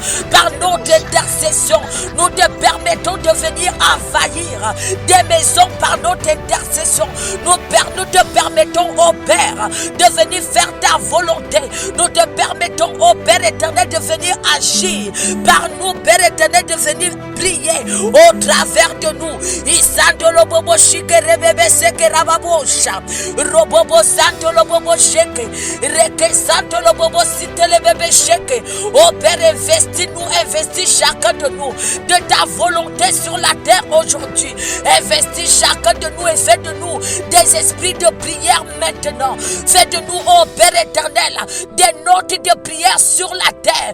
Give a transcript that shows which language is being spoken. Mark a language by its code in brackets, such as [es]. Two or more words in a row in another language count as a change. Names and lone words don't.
[fr] Par notre intercession, nous te permettons de venir envahir des maisons par notre intercession. Nous te permettons, ô Père, de venir faire ta volonté. Nous te permettons, ô Père éternel, de venir agir par nous, Père éternel, de venir prier au travers de nous. Isandolo bobo shikere bebe sekera babosha. Robobo santolo bobo sheke. Reke santolo bobo sitele bebe sheke. Ô Père, investis chacun de nous de ta volonté sur la terre aujourd'hui. Investis chacun de nous et fais de nous des esprits de prière maintenant. Fais de nous, ô Père éternel, des notes de prière sur la terre.